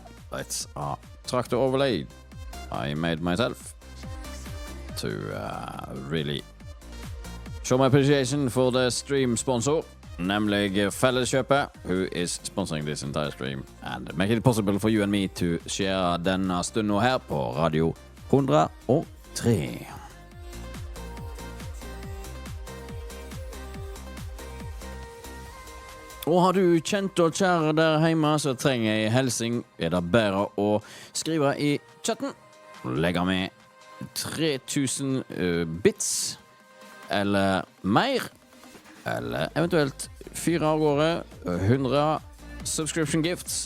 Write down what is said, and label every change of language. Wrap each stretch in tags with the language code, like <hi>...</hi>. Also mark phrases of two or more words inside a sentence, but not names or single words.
<en>It's a tractor overlay I made myself to really show my appreciation for the stream sponsor,</en> <no>nemlig Felleskjøpet,</no> <en>who is sponsoring this entire stream and make it possible for you and me to share</en> <no>denne stunden her på Radio 103. Og har du kjent og kjære der hjemme, så trenger jeg helsing. Det bedre å skrive i chatten. Legge med 3000 bits, eller mer, eller eventuelt 4 av gårde, 100</no> <en>subscription gifts.</en>